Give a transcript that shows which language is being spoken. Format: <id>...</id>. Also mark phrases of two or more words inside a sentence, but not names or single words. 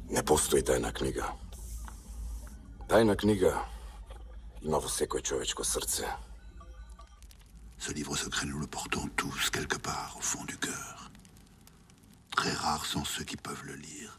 <sr>Postoji tajna knjiga.</sr> <mk>Tajna knjiga ima u sekoj čovečko srce.</mk> <fr>Ce livre secret, nous le portons tous quelque part au fond du cœur. Très rares sont ceux qui peuvent le lire.</fr>